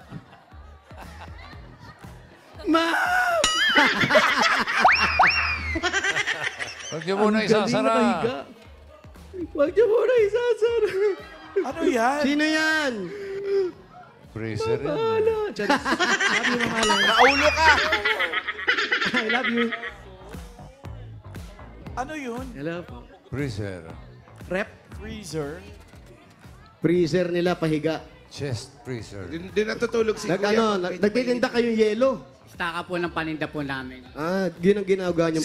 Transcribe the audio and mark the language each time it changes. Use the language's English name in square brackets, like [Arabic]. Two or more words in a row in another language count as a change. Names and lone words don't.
[Filipino] Ma'am! Huwag niyo muna isasara. Huwag niyo muna isasara. Ano yan? Sino yan? Freezer yan. Ano? Charis. [English] Love you, mamalan. [Filipino] Naulo ka! [English] I love you. [Filipino] Ano yun? Hello po. Freezer. Rep. Freezer. Freezer nila pahiga. [English] Chest freezer. [Filipino] Di natutulog si Nagtitinda kayong yelo. Staka po ng paninda po namin. Ah, yun ang ginagawa niyong